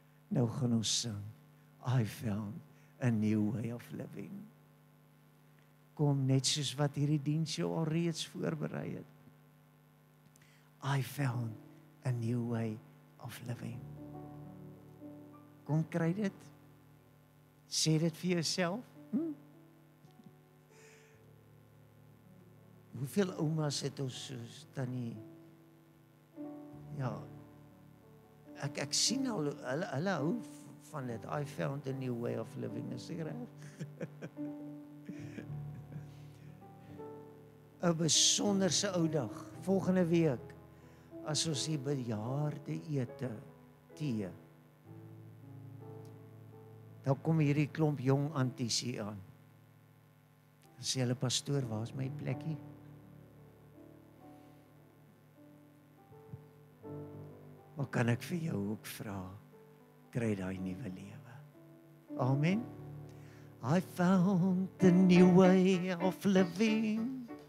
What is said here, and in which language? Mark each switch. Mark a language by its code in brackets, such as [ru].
[af] Nou gaan ons sing, [en] I found a new way of living. [af] Kom net soos wat hierdie diens jou al reeds voorberei het. [en] I found a new way of living. [af] Kom kry dit. Sê dit vir jouself. Hoeveel oumas het ons soos tannie? Ja. Ek sien al hulle hou van dit. [en] I found a new way of living. [af] Is dit reg? 'n besonderse ou dag, volgende week, as ons die bejaarde ete, tee, dan kom hierdie klomp jong anties hier aan. Dan sê hulle, pastoor, waar is my plekkie? Maar kan ek vir jou ook vra, kry daai nuwe lewe. Amen. [en] I found the new way of living.